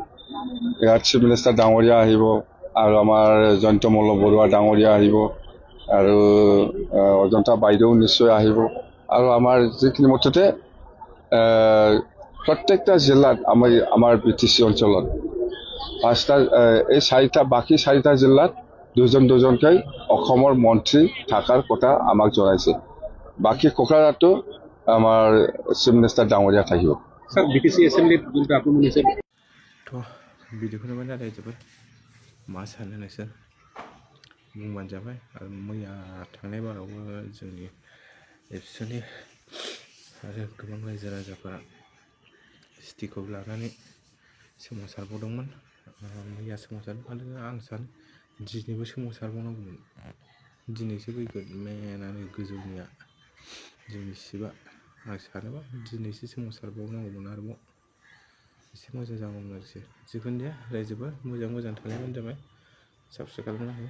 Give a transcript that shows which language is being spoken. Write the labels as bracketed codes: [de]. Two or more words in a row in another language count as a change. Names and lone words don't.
[as] ইয়াত [en] chief minister [as] ডাঙৰীয়া আহিব আৰু আমাৰ জয়ন্ত মল্ল বৰুৱা ডাঙৰীয়া আহিব, আৰু অজন্তা বাইদেউ নিশ্চয় আহিব আৰু আমাৰ যিখিনি মুঠতে প্ৰত্যেকটা জিলাত আমাৰ BTC অঞ্চলত এই বাকী চাৰিটা জিলাত দুজনকৈ অসমৰ মন্ত্ৰী থকাৰ কথা আমাক জনাইছে বাকী কোকৰাঝাৰতো আমাৰ [en] chief minister [as] ডাঙৰীয়া থাকিব স্যার BTC এসেম্বলিত যোনটো আক্ৰমণ হৈছে [brx] थ' भिडिअखौ नुबाय नाथाय जोबोद मा सानो नोंसोर बुंबानो जाबाय आरो मैया थांनाय बारावबो जोंनि एबसुनि आरो गोबां रायजो राजाफोरा सिटिखौ लानानै सोमावसारबावदोंमोन मैया सोमावसारदों आरो आं सानो दिनैबो सोमावसारबावनांगौमोन दिनैसो फैगोन मेनानो गोजौनिया जोंनि सिबा आं सानोबा दिनैसो सोमावसारबावनांगौमोन आरोबाव एसे मोजां जागौमोन आरोखि जिखुनु जाया रायजोबो मोजां थालायबानो जाबाय साबस्क्राइब खालामनो हायो